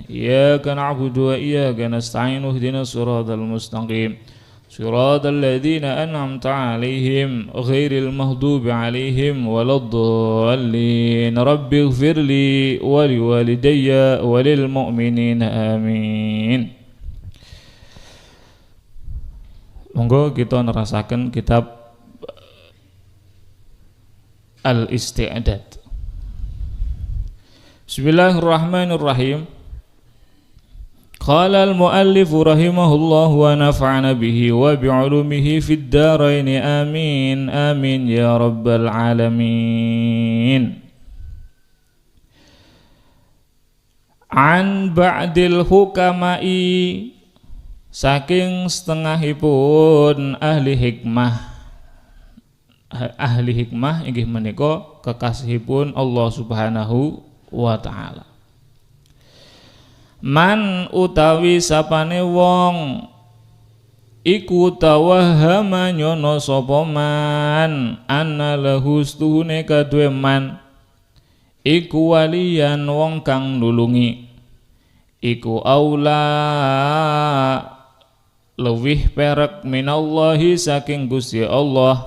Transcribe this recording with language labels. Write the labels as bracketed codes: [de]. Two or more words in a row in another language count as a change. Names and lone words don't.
[ar] إياك نعبد وإياك نستعين اهدنا الصراط المستقيم صراط الذين أنعمت عليهم غير المغضوب عليهم ولا الضالين. رب اغفر لي ولوالدي وللمؤمنين آمين. [jv] Monggo kita nerasakan kitab Al-Isti'dad. [ar] بسم الله الرحمن الرحيم. قال المؤلف رحمه الله ونفعنا به وبعلومه في الدارين آمين آمين يا رب العالمين. عن بعض الحكماء, [jv] saking setengahipun ahli hikmah inggih menika kekasihipun [ar] الله سبحانه وتعالى. [jv] Man utawi sapane wong iku tawahhama nyono sapa [ar] من أن له [jv] stuhune kadue man iku waliyan wong kang nulungi iku aula luwih perek minallahi saking Gusti Allah.